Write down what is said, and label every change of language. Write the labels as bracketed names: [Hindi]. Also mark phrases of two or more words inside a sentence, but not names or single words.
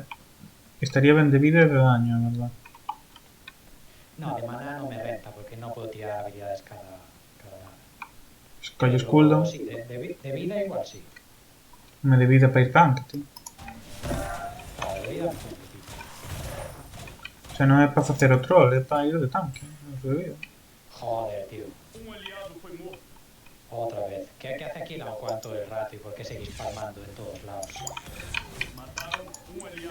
[Galician] Estaría ben de vida e de daño, a verdad. [Spanish] No, de mana no me renta porque no puedo tirar habilidades cada nada. [Galician] Escolles [Spanish] Pero cooldown. sí, de vida igual sí. Me de vida para ir tanque, tío. Claro, de vida me cumple, tío. O sea, [Galician] non é para facer o troll, é para ir de tanque. Non se de vida. [Spanish] Joder, tío. [Portuguese] Um aliado foi morto. [Spanish] Otra vez. ¿Qué hace aquí la Ocuan todo el rato y por qué seguís palmando en todos lados? [Portuguese] Mataram um aliado.